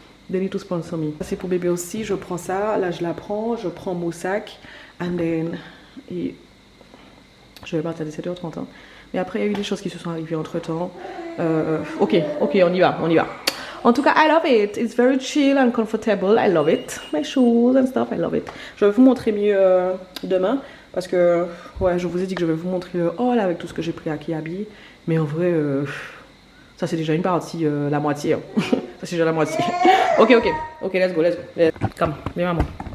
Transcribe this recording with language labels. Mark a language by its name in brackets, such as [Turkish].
[English] They need to sponsor me. [French] C'est pour bébé aussi, je prends ça. Là, je la prends, je prends mon sac. [English] And then, [French] et je vais partir à 17h30. Hein. Mais après, il y a eu des choses qui se sont arrivées entre temps. Ok, on y va. En tout cas, [English] I love it. It's very chill and comfortable. I love it. My shoes and stuff, I love it. [French] Je vais vous montrer mieux demain. Parce que, ouais, je vous ai dit que je vais vous montrer le haul avec tout ce que j'ai pris à Kiabi. Mais en vrai, ça c'est déjà une partie, la moitié. Hein. Ça c'est déjà la moitié. Ok, [English] let's go. Come, [French] viens maman.